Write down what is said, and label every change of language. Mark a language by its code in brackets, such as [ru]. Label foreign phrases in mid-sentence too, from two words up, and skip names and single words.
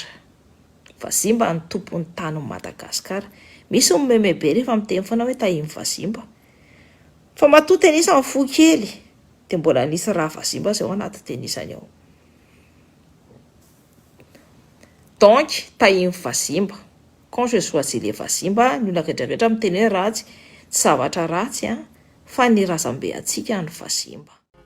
[mg] Vazimba ny tompon'ny tany Madagasikara. Misy momemebe rehefa miteny foana hoe tahin'ny vazimba. Fa matoa tenisa amin'ny fo kely de mbola nisy raha vazimba zay ao anaty tenisany ao. Donc tahin'ny vazimba. [fr] Quand je choisis les [mg] vazimba, ny olona rehetrarehetra miteny hoe ratsy, tsy zavatra ratsy fa ny razambe antsika ny vazimba.